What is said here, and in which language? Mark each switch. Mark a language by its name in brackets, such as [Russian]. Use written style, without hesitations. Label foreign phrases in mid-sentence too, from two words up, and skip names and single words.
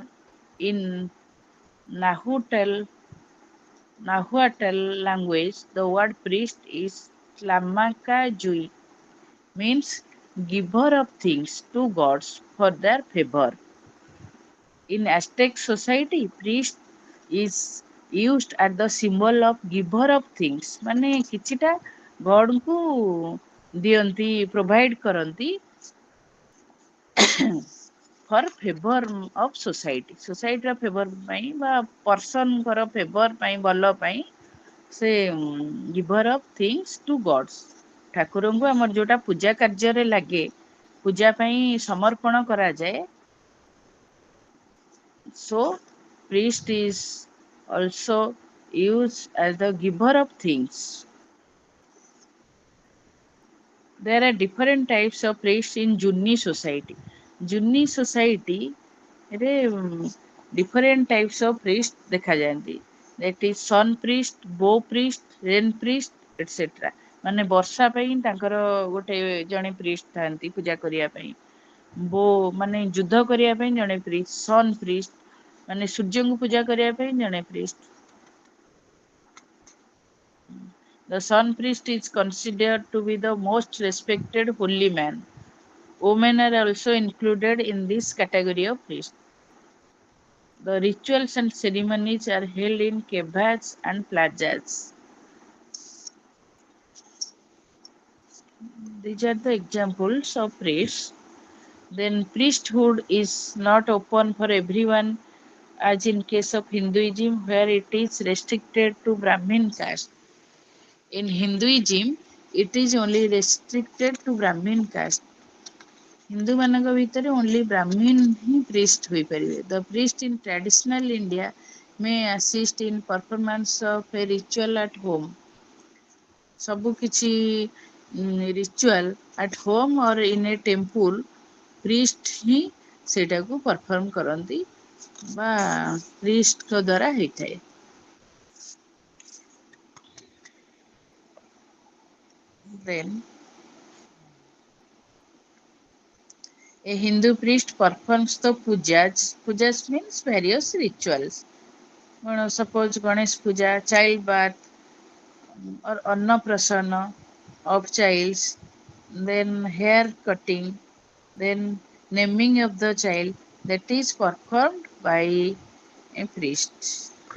[English] In Nahuatl, Nahuatl language, the word priest is Tlamacayuy, means giver of things to gods for their favor. In Aztec society, priest is used as the symbol of giver of things. [Odia] ମାନେ କିଛିଟା ଗଡଙ୍କୁ ଦିଅନ୍ତି, ପ୍ରୋଭାଇଡ କରନ୍ତି [English] for favor of society. [Odia] ସୋସାଇଟିର ଫେଭର ପାଇଁ ବା ପର୍ସନଙ୍କର ଫେଭର ପାଇଁ ଭଲ ପାଇଁ ସେ [English] giver of things to gods. [Odia] ଠାକୁରଙ୍କୁ ଆମର ଯୋଉଟା ପୂଜା କାର୍ଯ୍ୟରେ ଲାଗେ, ପୂଜା ପାଇଁ ସମର୍ପଣ କରାଯାଏ. [English] So, priest is also used as the giver of things. There are different types of priests in Junni society. Junni society [Odia] ରେ [English] different types of priests [Odia] ଦେଖାଯାଆନ୍ତି. [English] That is sun priest, bow priest, rain priest, etc. [Odia] ମାନେ ବର୍ଷା ପାଇଁ ତାଙ୍କର ଗୋଟେ ଜଣେ priest ଥାନ୍ତି ପୂଜା କରିବା ପାଇଁ. ବୋ ମାନେ ଯୁଦ୍ଧ କରିବା ପାଇଁ ଜଣେ priest, [English] sun priest [Odia] ମାନେ ସୂର୍ଯ୍ୟଙ୍କୁ ପୂଜା କରିବା ପାଇଁ ଜଣେ priest. [English] The sun priest is considered to be the most respected holy man. Women are also included in this category of priest. The rituals and ceremonies are held in caves and plazas. These are the examples of priests. Then priesthood is not open for everyone, as in case of Hinduism, where it is restricted to Brahmin caste. In Hinduism, it is only restricted to Brahmin caste. [Odia] ହିନ୍ଦୁ ମାନଙ୍କ ଭିତରେ [English] only Brahmin [Odia] ହିଁ priest ହୋଇପାରିବେ. [English] The priest in traditional India may assist in performance of a ritual at home. [Odia] ସବୁ କିଛି [English] ritual at home or in a temple, [Odia] priest ହିଁ ସେଇଟାକୁ perform କରନ୍ତି ବା priestଙ୍କ ଦ୍ୱାରା ହେଇଥାଏ. [English] Then a Hindu priest performs the pujas. Pujas means various rituals. Suppose Ganesh Puja, child birth, or Annaprasana of childs, then hair cutting, then naming of the child, that is performed by a priest.